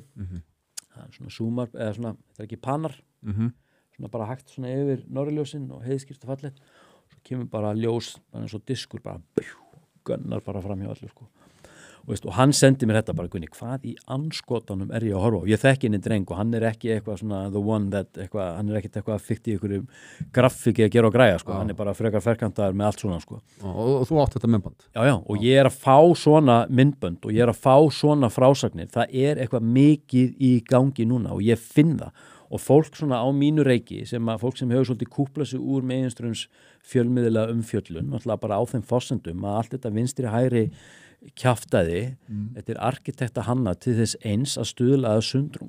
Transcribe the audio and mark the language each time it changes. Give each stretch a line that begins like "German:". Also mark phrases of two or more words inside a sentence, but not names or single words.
Icelandic: Það svona súmar, eða svona, þetta ekki panar, svona bara hægt svona yfir Norðurljósin og heiðskýrt og fallegt. Svo kemur bara ljós, bara eins og diskur, bara gönnar bara fram hjá allir, sko. Og hann sendi mér þetta bara, Gunni, hvað í andskotanum ég að horfa á? Ég þekki henni dreng og hann ekki eitthvað svona
English: the one that,
Icelandic: eitthvað, hann ekkert eitthvað fykt í einhverjum grafíki að gera og græja, sko. Hann bara frekar ferkantaður með allt svona, sko. Og þú átt þetta myndband? Já, og ég að fá svona myndbönd og ég að fá svona frásagnir. Það eitthvað mikið í gangi núna og ég finn það. Og fólk svona á mínu reiki fólk sem hefur svolítið kúplað sig úr meginströms fjölmiðla umfjöllun, náttúrulega bara á þeim forsendum að allt þetta vinstri hægri kjaftaði, þetta arkitekta hanna til þess eins að stuðla að sundrung.